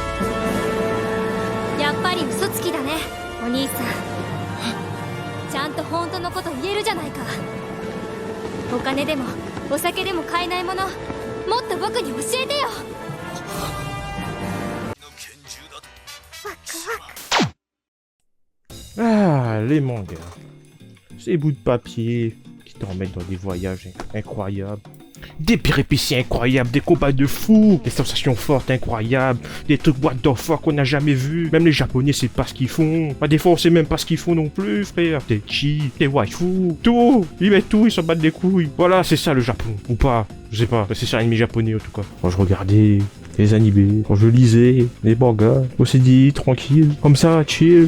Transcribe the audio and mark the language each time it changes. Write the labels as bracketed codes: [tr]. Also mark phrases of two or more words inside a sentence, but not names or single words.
[ja] やっぱり嘘つきだねお兄さん。ちゃんと本当のこと言えるじゃないか。お金でもお酒でも買えないもの、もっと僕に教えてよ。ワクワク。 [fr] Ah, les mangas. Ces bouts de papier qui t'emmènent dans des voyages incroyables. Des péripéties incroyables, des combats de fous, des sensations fortes incroyables, des trucs [en] what the fuck [fr] qu'on n'a jamais vu. Même les japonais c'est pas ce qu'ils font. Des fois on sait même pas ce qu'ils font non plus, frère. Des chi, des waifu, tout. Ils mettent tout, ils s'en battent des couilles. Voilà, c'est ça le Japon. Ou pas, je sais pas. C'est ça l'ennemi japonais en tout cas. Quand je regardais les animés, quand je lisais les mangas, on s'est dit tranquille, comme ça, chill.